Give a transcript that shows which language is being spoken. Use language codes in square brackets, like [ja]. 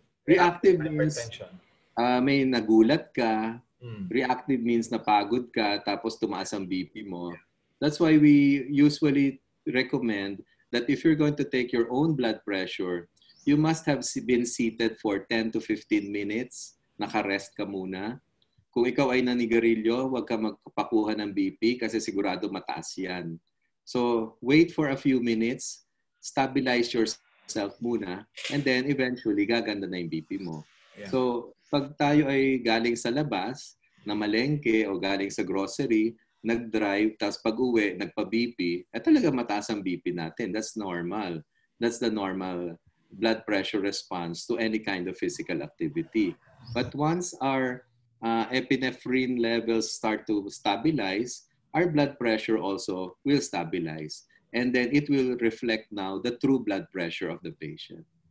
[en] Reactive means [tl] may nagulat ka. [en] Reactive means [tl] napagod ka tapos tumaas ang BP mo. [en] That's why we usually recommend that if you're going to take your own blood pressure, you must have been seated for 10 to 15 minutes. [tl] Naka-rest ka muna. Kung ikaw ay nanigarilyo, huwag ka magpakuha ng BP kasi sigurado mataas yan. [en] So, wait for a few minutes, stabilize yourself muna, and then eventually [tl] gaganda na yung BP mo. [en] Yeah. [tl] So, pag tayo ay galing sa labas, na malengke o galing sa grocery, nag-drive, tapos pag-uwi, nagpa-BP, talaga mataas ang BP natin. [en] That's normal. That's the normal blood pressure response to any kind of physical activity. But once our epinephrine levels start to stabilize, our blood pressure also will stabilize. And then it will reflect now the true blood pressure of the patient.